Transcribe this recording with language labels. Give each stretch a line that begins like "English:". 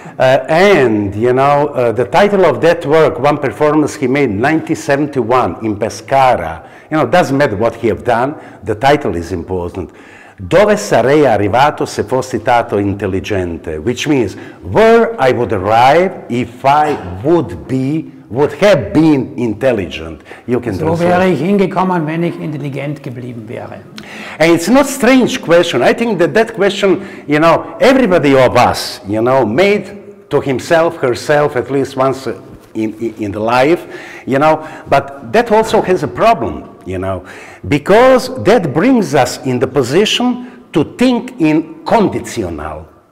English: And, you know, the title of that work, one performance he made in 1971 in Pescara, you know, doesn't matter what he have done, the title is important.
Italian: Dove sarei arrivato se fossi stato intelligente,
English: which means where I would arrive if I would have been intelligent. You can
German: So wäre ich hingekommen, wenn ich intelligent geblieben wäre.
English: And it's not a strange question. I think that question, you know, everybody of us, you know, made to himself, herself, at least once in the life, you know, but that also has a problem, you know, because that brings us in the position to think in conditional.